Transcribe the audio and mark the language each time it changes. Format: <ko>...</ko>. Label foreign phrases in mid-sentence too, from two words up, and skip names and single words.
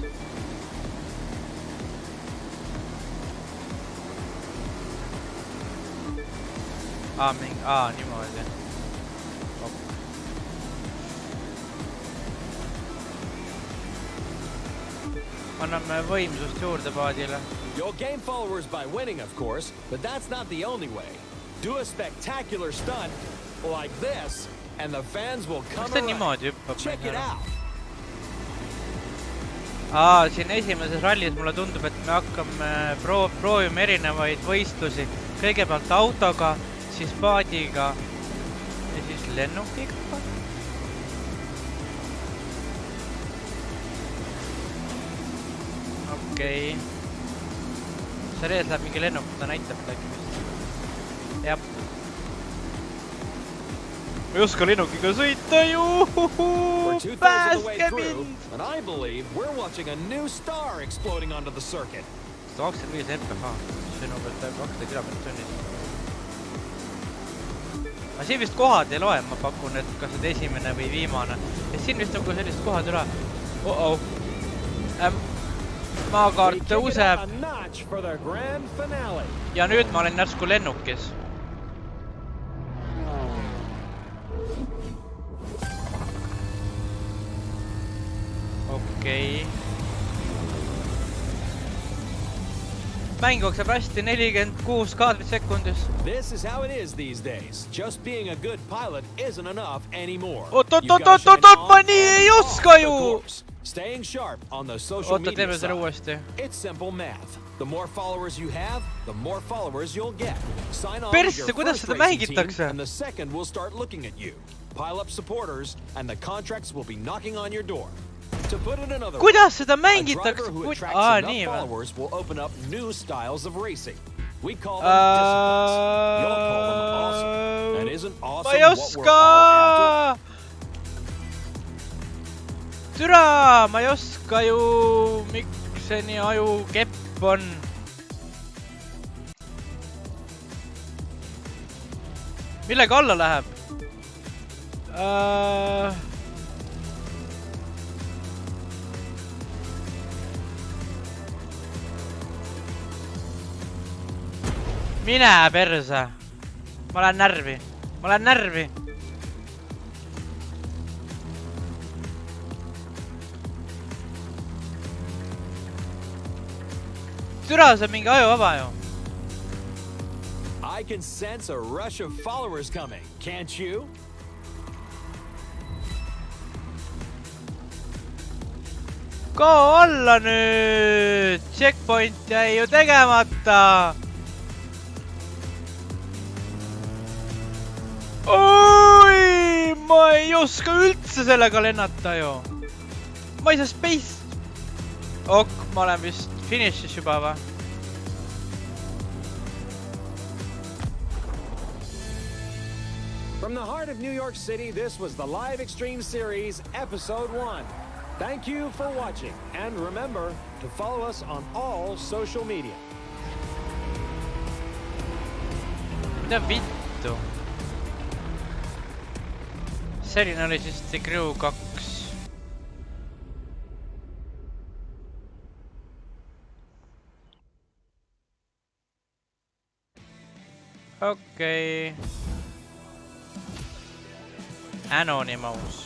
<et>Niimoodi. Anname võimsust juurde paadile.</et> <en>You'll gain followers by winning, of course, but that's not the only way. Do a spectacular stunt like this, and the fans will come around. Check it out.</en> <et>Siin esimeses rallis mulle tundub, et me hakkame proovime erinevaid võistlusi. Kõigepealt autoga, siis paadiga ja siis lennukiga. Okei. Seal ees läheb mingi lennuk, ta näitab midagi vist. Jah. Ma ei oska lennukiga sõita, juhuhu, päästke mind!</et> <en>And I believe we're watching a new star exploding onto the circuit. 125 mph,</en> <et>see on umbes 200 kilomeetrit tunnis. Aga siin vist kohad ei loe, ma pakun, et kas nüüd esimene või viimane. Ja siin vist on ka sellist kohad üle. Maakaart tõuseb. Ja nüüd ma olen järsku lennukis. Okei. Mäng jookseb hästi 46 kaadrit sekundis.</et> <en>This is how it is these days. Just being a good pilot isn't enough anymore.</en> <et>Oot, ma nii ei oska ju!</et> <en>Staying sharp on the social media</en> <et>teeme selle uuesti.</et> <en>It's simple math. The more followers you have, the more followers you'll get. Sign on</en> <et>Persse,</et> <en>with your</en> <et>kuidas</et> <en>first</en> <et>seda</et> <en>racing team,</en> <et>mängitakse?</et> <en>and the second will start looking at you. Pile up supporters, and the contracts will be knocking on your door. To put it another way,</en> <et>kuidas seda</et> <en>a</en> <et>mängitakse?</et> <en>driver who attracts enough followers will open up new styles of racing. We call them disciplines. You'll call them awesome. And isn't awesome</en> <et>Ma ei</et> <en>what we're all after?</en> <et>Türa, ma ei oska ju, miks see nii aju kepp on. Millega alla läheb? Mine perse. Ma lähen närvi. Türa, see on mingi ajuvaba ju.</et> <en>I can sense a rush of followers coming, can't you?</en> <et>Ka alla nüüd! Checkpoint jäi ju tegemata! Oi! Ma ei oska üldse sellega lennata ju! Ma ei saa space! Ok, ma olen vist finishis juba va?</et> <en>From the heart of New York City, this was the Live Extreme Series, Episode 1. Thank you for watching, and remember to follow us on all social media.</en> <et>Mida vittu? Selline oli siis The Crew 2. Okei. Anonymous.</et>